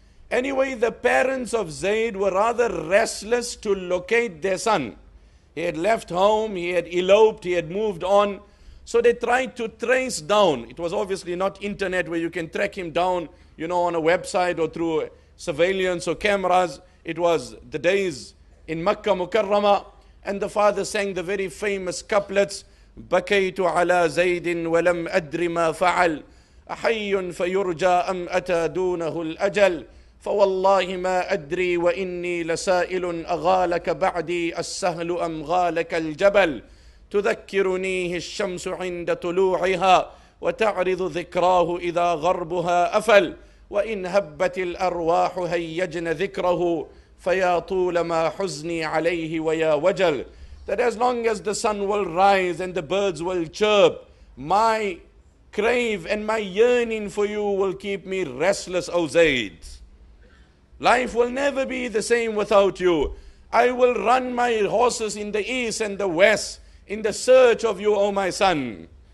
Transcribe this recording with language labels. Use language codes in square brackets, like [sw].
[en] Anyway, the parents of Zayd were rather restless to locate their son. He had left home, he had eloped, he had moved on. So they tried to trace down. It was obviously not internet where you can track him down, on a website or through surveillance or cameras. It was the days in Makkah Mukarramah. And the father sang the very famous couplets, [ar] بكيت على زيد ولم أدر ما فعل أحي فيرجى أم أتى دونه الأجل فوالله ما أدري وإني لسائل أغالك بعدي السهل أم غالك الجبل تذكرنيه الشمس عند طلوعها وتعرض ذكراه إذا غربها أفل وإن هبت الأرواح هيجن ذكره فيا طول ما حزني عليه ويا وجل. [en] That as long as the sun will rise and the birds will chirp, my crave and my yearning for you will keep me restless, O Zayd. Life will never be the same without you. I will run my horses in the east and the west in the search of you, O my son.